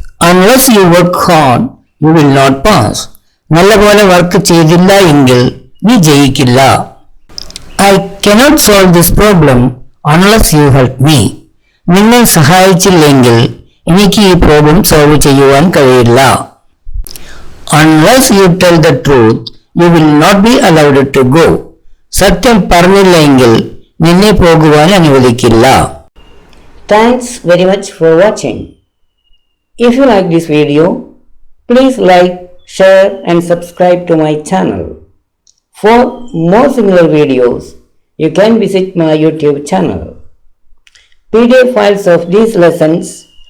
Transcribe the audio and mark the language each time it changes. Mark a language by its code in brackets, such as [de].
[en] Unless you work hard, you will not pass. [ml] നല്ലപോലെ work ചെയ്തില്ല എങ്കിൽ നീ ജയിക്കില്ല. [en] I cannot solve this problem unless you help me. [ml] നിങ്ങൾ സഹായിച്ചില്ലെങ്കിൽ എനിക്ക് ഈ പ്രോബ്ലം സോൾവ് ചെയ്യുവാൻ കഴിയില്ല. [en] Unless you tell the truth, you will not be allowed to go. [ml] സത്യം പറഞ്ഞില്ലെങ്കിൽ നിന്നെ പോകുവാൻ അനുവദിക്കില്ല. [en] Thanks very much for watching. If you like this video, please like, share and subscribe to my channel. For more similar videos, you can visit my YouTube channel. PDF files of these lessons